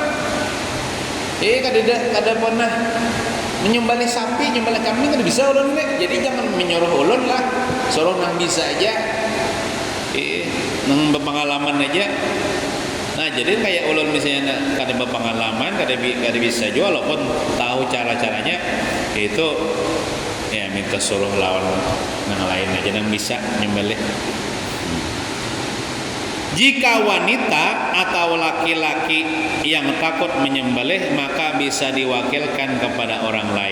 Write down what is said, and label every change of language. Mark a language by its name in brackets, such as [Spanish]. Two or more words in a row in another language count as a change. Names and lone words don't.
[Banjar] Kada pernah menyembelih sapi, nyembelih kambing, kada bisa ulun ni. Jadi jangan menyuruh ulun lah, suruh nang bisa aja. Nang berpengalaman aja. Nah, jadi kayak ulun misalnya kada berpengalaman, kada bisa juga, walaupun tahu cara-caranya, itu ya minta suruh lawan yang lain aja yang bisa nyembelih. [Indonesian] Jika wanita atau laki-laki yang takut menyembelih, maka bisa diwakilkan kepada orang lain.